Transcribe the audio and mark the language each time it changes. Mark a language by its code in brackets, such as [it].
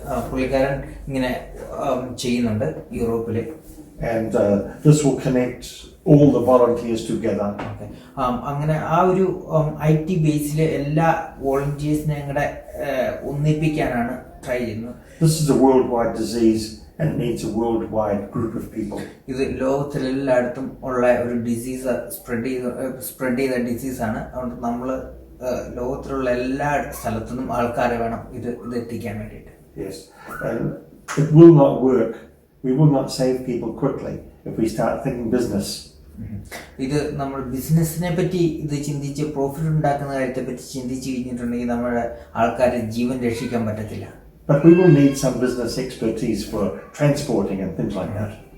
[ml] പുള്ളിക്കാരൻ ഇങ്ങനെ ചെയ്യുന്നുണ്ട് യൂറോപ്പിൽ. [en] And this will connect all the volunteers together. Okay. [ml] അങ്ങനെ ആ ഒരു IT ബേസിൽ എല്ലാ വോളണ്ടിയേഴ്സിനെ കൂടെ ഒന്നിപ്പിക്കാനാണ് ട്രൈ ചെയ്യുന്നത്. [en] This is a worldwide disease and it needs a worldwide group of people. [ml] ഇത് ലോകത്തിലെല്ലായിടത്തും ഉള്ള ഒരു ഡിസീസ്, സ്പ്രെഡ് ചെയ്ത ഡിസീസാണ്. അതുകൊണ്ട് നമ്മൾ ലോകത്തിലുള്ള എല്ലാ സ്ഥലത്തുനിന്നും ആൾക്കാരെ വേണം ഇത് എത്തിക്കാൻ വേണ്ടിയിട്ട്. [en] Yes. And it will not work. We will not save people quickly if we start thinking business. [ml] ഇത് നമ്മൾ ബിസിനസ്സിനെ പറ്റി ഇത് ചിന്തിച്ച് പ്രോഫിറ്റ് ഉണ്ടാക്കുന്ന കാര്യത്തെ പറ്റി ചിന്തിച്ച് കഴിഞ്ഞിട്ടുണ്ടെങ്കിൽ നമ്മുടെ ആൾക്കാരെ ജീവൻ രക്ഷിക്കാൻ പറ്റത്തില്ല. [en] But we will need some business expertise for transporting and things like that.